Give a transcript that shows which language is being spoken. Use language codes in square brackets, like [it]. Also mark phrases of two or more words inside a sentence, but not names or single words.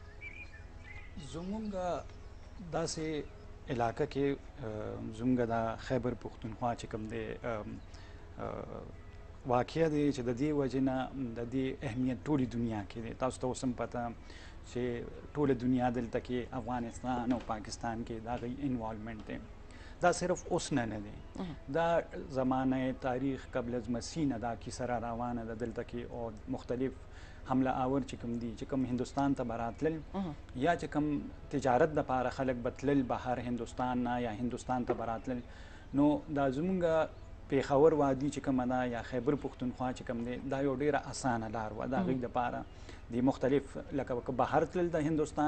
[ps] زموږ داسې علاقه کې زموږ د خیبر پښتونخوا چې کوم دی واقع دی چې د دې وجې نه د دې اهمیت ټولې دنیا کې دی. تاسو ته اوس هم پته چې ټوله دنیا دلته کې افغانستان او پاکستان کې د هغوی انوالومنټ دی. دا صرف اوس نه دی، دا زمانه تاریخ [ur] قبل از مسیح [ps] نه دا کیسه را روانه ده دلته کې او مختلف حمله آور چې کوم دي چې کوم هندوستان ته به راتلل یا چې کوم تجارت دپاره خلک به تلل بهر هندوستان نه یا هندوستان ته به راتلل نو دا زمونږ پیښور وادي چې کومه ده یا خیبر پښتونخوا چې کوم دی دا یو ډیره اسانه لار وه د هغوی دپاره د مختلف لکه که بهر تلل د هندوستان